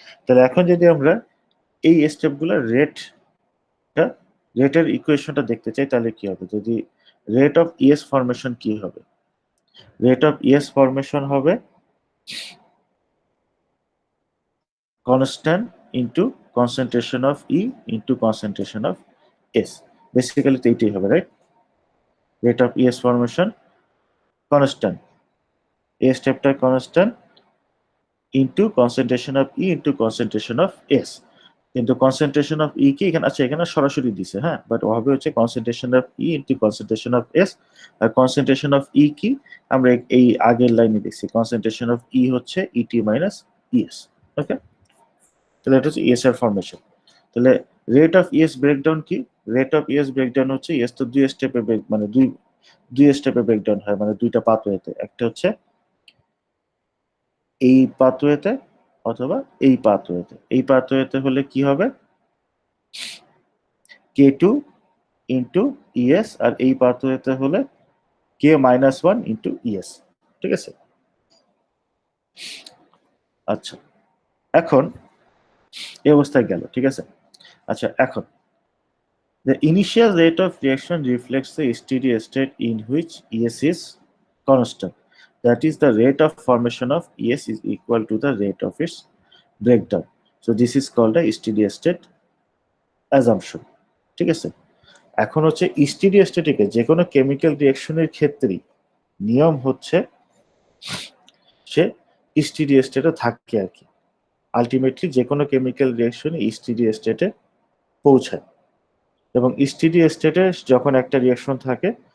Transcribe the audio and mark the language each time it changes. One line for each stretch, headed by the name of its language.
Bangla: তাহলে এখন যদি আমরা এই স্টেপগুলোর রেটের ইকুয়েশনটা দেখতে চাই তাহলে কি হবে, যদি রেট অফ ইএস ফরমেশন কি হবে, রেট অফ ইএস ফরমেশন হবে
English: constant into concentration of E into concentration of S. Basically
Bangla: তো এইটাই হবে, right,
English: rate of ES formation constant, A স্টেপটা constant into concentration of E into concentration of S, কিন্তু concentration of E
Bangla: কি এখানে আছে, এখানে সরাসরি দিছে, হ্যাঁ, বাট হবে হচ্ছে
English: concentration of E into concentration of S, আর concentration of E
Bangla: কি আমরা এই আগের লাইনে দেখছি,
English: concentration of E হচ্ছে ET minus ES, okay.
Bangla: তাহলে এটা হচ্ছে ইএস এর ফরমেশন। তাহলে রেট অফ ইএস ব্রেকডাউন কি, রেট অফ ইএস ব্রেকডাউন হচ্ছে ইএস তো দুই স্টেপে মানে দুই স্টেপে ব্রেকডাউন হয়, মানে দুইটা পাথওয়েতে, একটা হচ্ছে এই পাথওয়েতে অথবা এই পাথওয়েতে, এই পাথওয়েতে হলে কি হবে K2 ইনটু ইএস, আর এই পাথওয়েতে হলে K-1 ইনটু ইএস, ঠিক আছে। আচ্ছা, এখন এই অবস্থায় গেল, ঠিক আছে।
English: আচ্ছা, এখন the initial rate of reaction reflects the steady state in which ES is constant. That is, the rate of formation of ES is equal to the rate of its breakdown. So this is called a steady state assumption.
Bangla: ঠিক আছে, এখন হচ্ছে steady state কে যে কোনো chemical রিঅ্যাকশনের ক্ষেত্রেই নিয়ম হচ্ছে সে steady state থাকে আর কি, আলটিমেটলি যে কোনো কেমিক্যাল রিঅ্যাকশনে steady state পৌঁছায়, এবং স্টেডি স্টেটে যখন একটা রিঅ্যাকশন থাকে